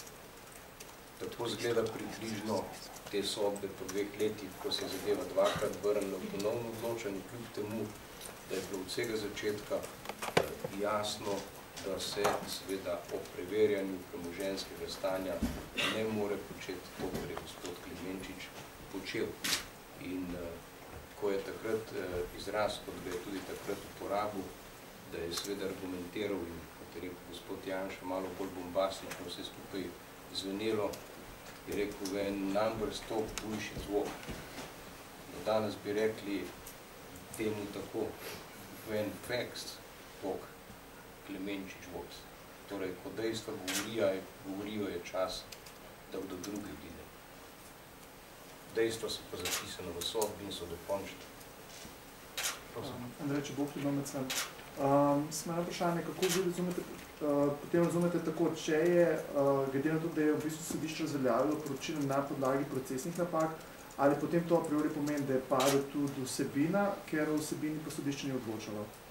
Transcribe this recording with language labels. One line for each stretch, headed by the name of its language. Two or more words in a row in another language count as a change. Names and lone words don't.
Slovenian: Tako zgleda približno te sodbe po 2 letih, ko se je zadeva 2-krat vrnila v ponovno odločanje, kljub temu, da je bilo od vsega začetka jasno, da se seveda o preverjanju premoženjskega stanja ne more početi to, kar je gospod Klemenčič počel. In ko je takrat izraz, kot ga je tudi takrat uporabil, da je seveda argumentiral in, kot je rekel gospod Janša, malo bolj bombastično vse skupaj zvenelo, je rekel,
English: when numbers talk, bullshit walk.
Slovenian: Danes bi rekli temu tako,
English: when facts talk, Klemenčič walks.
Slovenian: Torej, ko dejstva govorijo, je čas, da kdo drugi vide. Dejstva so pa zapisane v sodbi in so dokončne. Andrej Čebok, Ljudomecem. Smo na vprašanje, kako vi razumete, potem razumete tako, če je, glede na to, da je v bistvu sodišče razveljavilo poročilo na podlagi procesnih napak, ali potem to
Latin: a priori
Slovenian: pomeni, da je padla tudi vsebina, ker v vsebini pa sodišče ni odločalo?